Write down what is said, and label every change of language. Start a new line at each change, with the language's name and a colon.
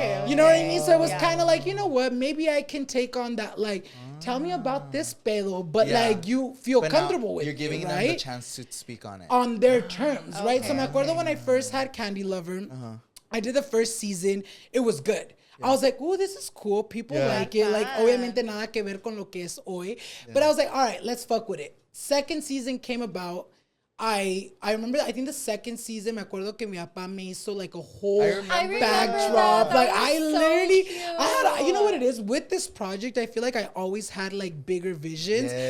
English: You know what I mean? So it was kind of like, you know what? Maybe I can take on that. Like, tell me about this pedo, but like you feel comfortable with it. You're giving them the chance to speak on it on their terms, right? So
Spanish: me acuerdo
English: when I first had Candy Lover, I did the first season. It was good. I was like, oh, this is cool. People like it. Like,
Spanish: obviamente nada que ver con lo que es hoy.
English: But I was like, all right, let's fuck with it. Second season came about. I remember, I think the second season,
Spanish: me acuerdo que mi papá me hizo
English: like a whole backdrop. Like, I literally, I had, you know what it is? With this project, I feel like I always had like bigger visions.